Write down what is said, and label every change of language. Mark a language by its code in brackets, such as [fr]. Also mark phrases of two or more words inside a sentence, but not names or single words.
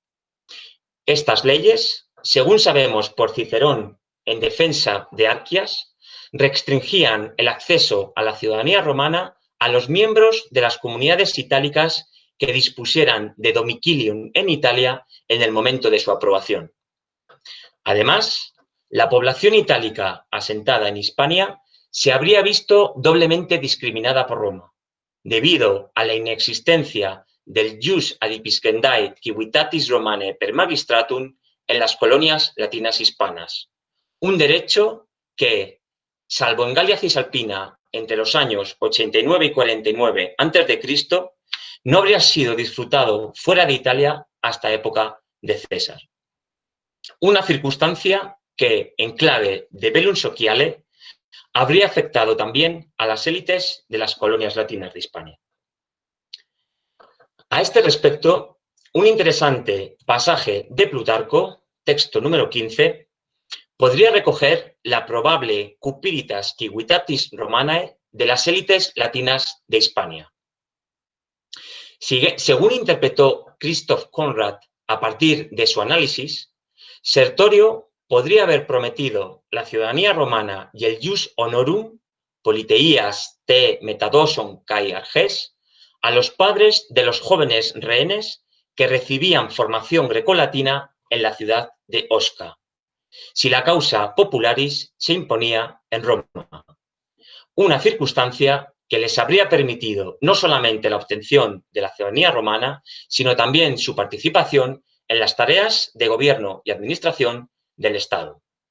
[es] Estas leyes, según sabemos por Cicerón en defensa de Archias, restringían el acceso a la ciudadanía romana a los miembros de las comunidades itálicas que dispusieran de domicilium en Italia en el momento de su aprobación. Además, la población itálica asentada en Hispania se habría visto doblemente discriminada por Roma, debido a la inexistencia del [la] jus adipiscendae civitatis romanae per magistratum [es] en las colonias latinas hispanas, un derecho que, salvo en Galia Cisalpina entre los años 89 y 49 a.C., no habría sido disfrutado fuera de Italia hasta época de César. Una circunstancia que, en clave de Bellum Sociale, habría afectado también a las élites de las colonias latinas de Hispania. A este respecto, un interesante pasaje de Plutarco, texto número 15, podría recoger la probable [la] cupiritas civitatis romanae [es] de las élites latinas de Hispania. Según interpretó Christoph Conrad a partir de su análisis, Sertorio podría haber prometido la ciudadanía romana y el [la] jus honorum, [el] politeías te metadoson kai arges, [es] a los padres de los jóvenes rehenes que recibían formación grecolatina en la ciudad de Osca, si la [la] causa popularis [es] se imponía en Roma. Una circunstancia que les habría permitido no solamente la obtención de la ciudadanía romana, sino también su participación en las tareas de gobierno y administración del Estado.